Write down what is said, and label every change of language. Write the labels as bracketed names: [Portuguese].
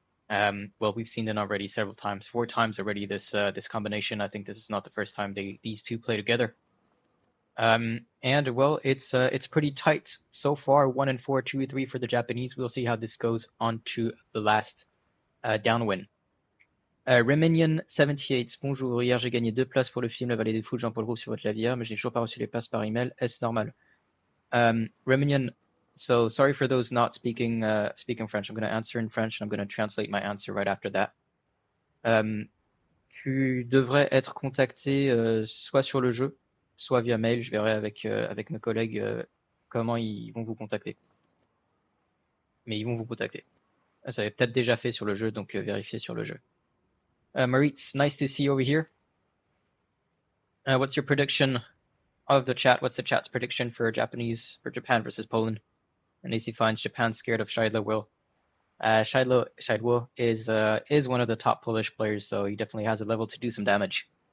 [English] We've seen them already several times, 4 times already. This combination. I think this is not the first time these two play together. It's pretty tight so far. 1-4, 2-3 for the Japanese. We'll see how this goes on to the last downwind. [French] Reminion78, bonjour. Hier, j'ai gagné 2 places pour le film La Vallée des Fous de Jean-Paul Rouve sur votre clavier, mais je n'ai toujours pas reçu les places par email. Est-ce normal? [English] Reminion, so sorry for those not speaking French. I'm going to answer in French and I'm going to translate my answer right after that. [French] Tu devrais être contacté soit sur le jeu, soit via mail. Je verrai avec mes collègues comment ils vont vous contacter. Mais ils vont vous contacter. Ça avait peut-être déjà fait sur le jeu, donc vérifiez sur le jeu. [English] Maritz, nice to see you over here. What's your prediction of the chat? What's the chat's prediction for Japan versus Poland? And AC finds Japan scared of Shidla Will. Shidwo is one of the top Polish players, so he definitely has a level to do some damage.